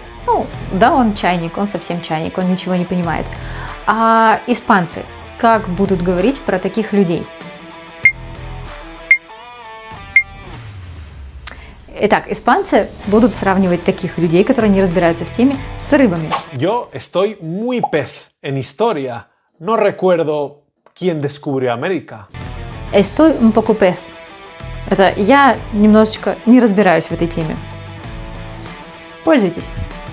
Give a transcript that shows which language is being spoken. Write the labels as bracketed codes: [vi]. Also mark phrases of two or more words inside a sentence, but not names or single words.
[ru] Ну, да, он чайник, он совсем чайник, он ничего не понимает. А испанцы как будут говорить про таких людей? Итак, испанцы будут сравнивать таких людей, которые не разбираются в теме, с рыбами. [es] Yo estoy muy pez en historia. No recuerdo quién descubrió América. Estoy un poco pez. [ru] Это я немножечко не разбираюсь в этой теме. Пользуйтесь.